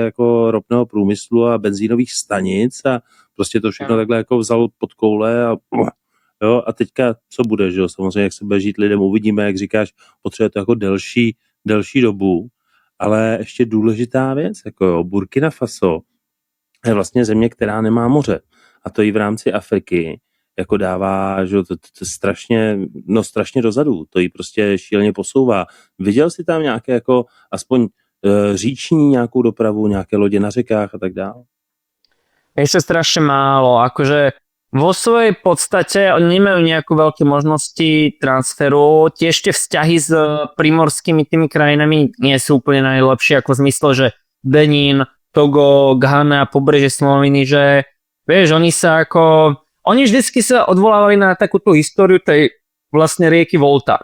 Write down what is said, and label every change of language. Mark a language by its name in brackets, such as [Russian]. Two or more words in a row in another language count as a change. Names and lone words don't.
[Czech] jako ropného průmyslu a benzínových stanic a prostě to všechno takhle jako vzalo pod koule a jo, a teďka co bude, že jo, samozřejmě jak se bude žít lidem, uvidíme, jak říkáš, potřebuje to jako delší dobu, ale ještě důležitá věc, jako jo, Burkina Faso je vlastně země, která nemá moře a to i v rámci Afriky jako dává, že jo, to strašně dozadu, to jí prostě šíleně posouvá. Viděl jsi tam nějaké jako aspoň říční nějakou dopravu, nějaké lodě na řekách a tak dále? [Slovak] Ešte strašne málo, akože vo svojej podstate oni nemajú nejakú veľké možnosti transferu. Tiež tie vzťahy s primorskými tými krajinami nie sú úplne najlepšie, ako v zmysle, že Benin, Togo, Ghana, pobrežie Slonoviny, že vieš, oni vždycky sa odvolávali na takúto históriu tej vlastne rieky Volta.